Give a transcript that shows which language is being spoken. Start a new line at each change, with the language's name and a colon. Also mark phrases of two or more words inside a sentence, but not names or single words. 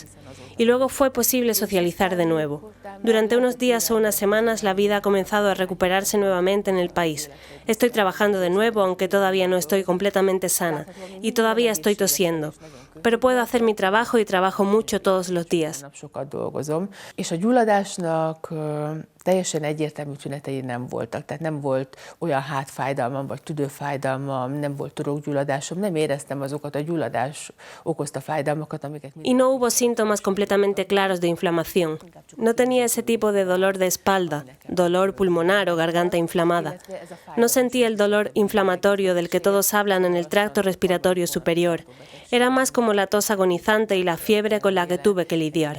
Spanish: Y luego fue posible socializar de nuevo. Durante unos días o unas semanas la vida ha comenzado a recuperarse nuevamente en el país. Estoy trabajando de nuevo, aunque todavía no estoy completamente sana, y todavía estoy tosiendo. Pero puedo hacer mi trabajo y trabajo mucho todos los días.
Hungarian: És a gyulladásnak teljesen egyértelmű tünetei nem voltak, tehát nem volt olyan hátfájdalmam, vagy tüdőfájdalmam, nem volt torokgyulladásom, nem éreztem azokat a gyulladás okozta fájdalmakat, amiket...
Spanish: Y no hubo síntomas completamente claros de inflamación. No tenía ese tipo de dolor de espalda, dolor pulmonar o garganta inflamada. No sentía el dolor inflamatorio del que todos hablan en el tracto respiratorio superior. Era más como la tos agonizante y la fiebre con la que tuve que lidiar.